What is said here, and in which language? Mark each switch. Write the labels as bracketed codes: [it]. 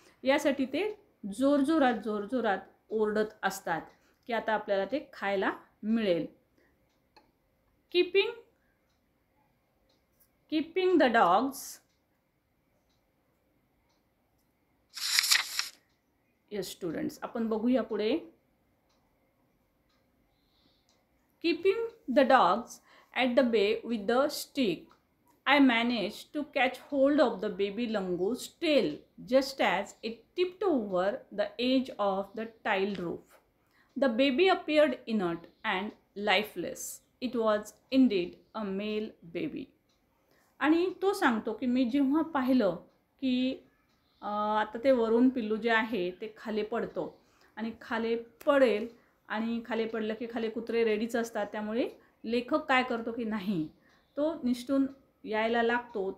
[mr] यासाठी ते जोरजोरात ओरडत असतात की आता आपल्याला ते खायला मिळेल. [en] keeping the dogs yes students, [mr] आपण बघूया पुढे. [en] Keeping the dogs at the bay with the stick, I managed to catch hold of the baby langoor's tail just as it tipped over the edge of the tiled roof. The baby appeared inert and lifeless. It was indeed a male baby. [mr] आणि तो सांगतो की मी जेव्हा पाहिलं की आता ते वरून पिल्लू जे आहे ते खाली पडतो आणि खाली पडेल आणि खाली पडलं की खाली कुत्रे रेडीच असतात. त्यामुळे लेखक काय करतो की नाही, तो निष्ठून यायला लागतो.